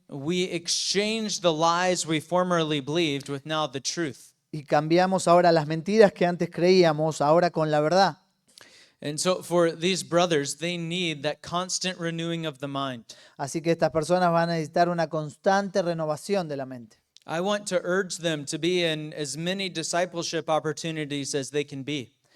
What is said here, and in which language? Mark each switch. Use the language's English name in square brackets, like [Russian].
[English] We exchange the lies we formerly believed with now the truth. [Spanish] y cambiamos ahora las mentiras que antes creíamos ahora con la verdad. [English] And so for these brothers, they need that constant renewing of the mind. [Spanish] Así que estas personas van a necesitar una constante renovación de la mente. [English] I want to urge them to be in as many discipleship opportunities as they can be.